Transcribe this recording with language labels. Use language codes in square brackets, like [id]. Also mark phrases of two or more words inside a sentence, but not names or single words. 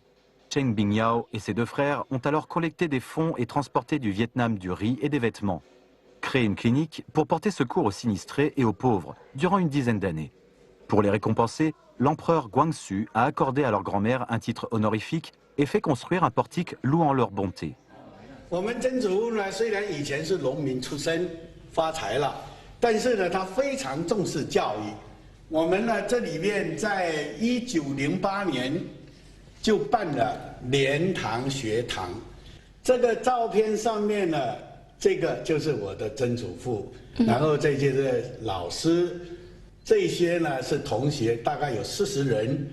[fr] Chen Bingyao et ses deux frères ont alors collecté des fonds et transporté du Vietnam du riz et des vêtements. Créé une clinique pour porter secours aux sinistrés et aux pauvres durant une dizaine d'années. Pour les récompenser, l'empereur Guangxu a accordé à leur grand-mère un titre honorifique et fait construire un portique louant leur bonté. [zh] 我们曾祖父呢，虽然以前是农民出身，发财了，但是呢，他非常重视教育。我们呢，这里面在1908年就办了莲塘学堂。这个照片上面呢，这个就是我的曾祖父，然后这些是老师，这些呢是同学，大概有40人。